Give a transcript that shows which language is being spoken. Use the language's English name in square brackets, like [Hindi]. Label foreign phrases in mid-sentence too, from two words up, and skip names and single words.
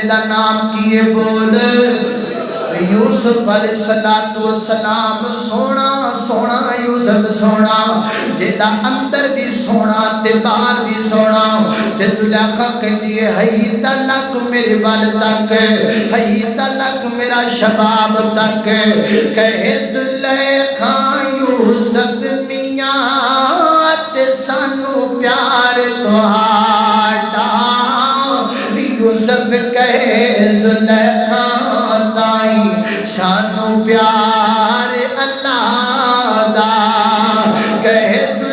[Punjabi] دا نام کیے بول یوسف علیہ السلام سونا یوسف سونا جیدہ اندر بھی سونا تے باہر بھی سونا تے زلیخا کہتی ہے ہی تلک میرے بال تک ہی تلک میرا شباب تک کہے زلیخا یوسف میاں تے سانو پیار توہاڈا یوسف کہے زلیخا سانو پیار اللہ دا کہے